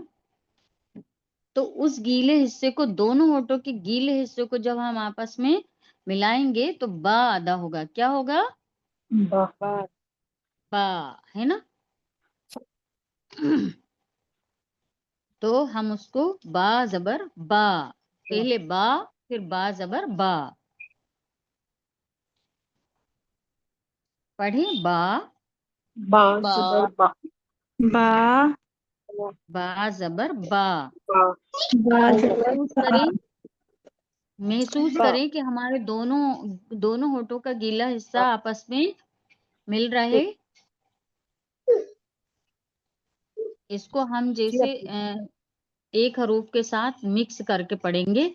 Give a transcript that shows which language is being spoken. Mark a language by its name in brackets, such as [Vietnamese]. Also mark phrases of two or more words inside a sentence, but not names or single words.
[Urdu] تو اس گیلے حصے کو دونوں ہونٹوں کے گیلے حصے کو جب ہم آپس میں ملائیں گے تو با ادا ہوگا. کیا ہوگا؟ با، ہے نا. تو ہم اس کو با زبر با، پہلے با پھر با زبر با پڑھیں. با با زبر با. با با زبر با. با. محسوس کریں کہ ہمارے دونوں ہونٹوں کا گیلا حصہ آپس میں مل رہا ہے. اس کو ہم جیسے ایک حروف کے ساتھ مکس کر کے پڑھیں گے.